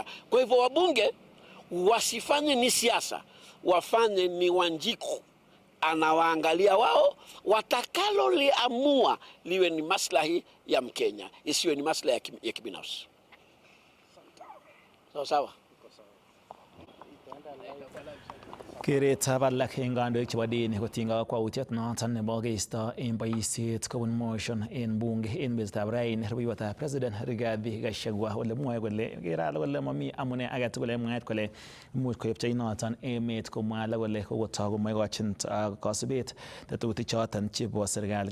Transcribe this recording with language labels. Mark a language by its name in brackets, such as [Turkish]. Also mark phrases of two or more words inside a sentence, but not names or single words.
[Swahili] Kwa hivyo wabunge wasifanye ni siasa, wafanye ni Wanjiku anawaangalia wao, watakalo liamua liwe ni maslahi ya Mkenya, isiwe ni maslahi ya kibinafsi. Sawa. [Kalenjin] Keretab alak eng kandoik chebo dini kotinygei ak kakwautiet noton nebo keisto eng boisiet kobun motion eng bunge eng betutab raini. Rubeiwotab President Rigathi Gachagua ole mwoe kole keralo kole mami amune age tugul eng mwaet kole imuch koepchei noton emet, komwa alak kole kokotoi komaikochin kasubet tetutik choton chebo serikali.